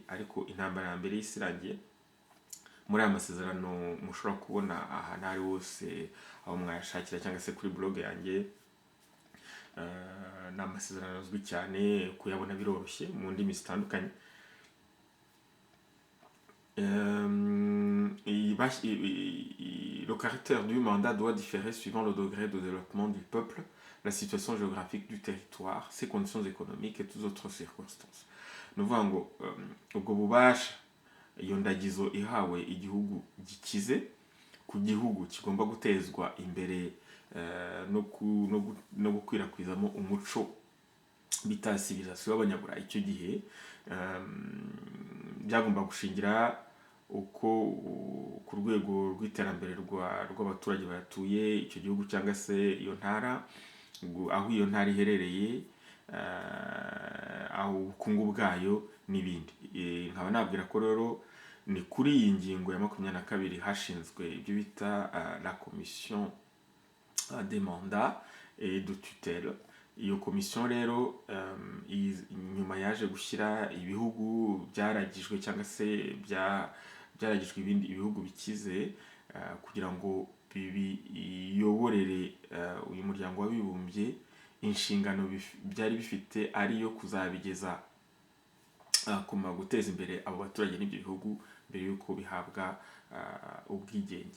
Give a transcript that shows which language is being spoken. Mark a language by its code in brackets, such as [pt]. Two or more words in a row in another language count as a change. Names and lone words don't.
[rw] Ariko intambara ya mbere y'isi irangiye, muri aya masezerano mushobora kubona ahantu ari hose aho mwayashakira cyangwa se kuri blog yanjye, ni amasezerano azwi cyane, kuyabona biroroshye mu ndimi zitandukanye. [fr] Le caractère du mandat doit différer suivant le degré de développement du peuple, la situation géographique du territoire, ses conditions économiques et toutes autres circonstances. [rw] Ni ukuvuga ngo ubwo bubasha, iyo ndagizo ihawe igihugu gikize ku gihugu kigomba gutezwa imbere no gukwirakwizamo umuco bita civilisation y'abanyaburayi. Icyo gihe byagomba gushingira uko ku rwego rw'iterambere rw'abaturage batuye icyo gihugu cyangwa se iyo ntara, aho iyo ntara iherereye, aho ubukungu bwayo n'ibindi. Nkaba nabwira ko rero ni kuri iyi ngingo ya 22 hashinzwe ibyo bita [fr] la commission des mandats et de tutelle. [rw] iyo komisiyo rero nyuma yaje gushyira ibihugu byaragijwe cyangwa se byaragijwe ibindi ibihugu bikize kugira ngo biyoborere uyu muryango w'abibumbye, inshingano byari bifite ariyo kuzabigeza guteza imbere abo baturage n'ibyo bihugu mbere y'uko bihabwa ubwigenge.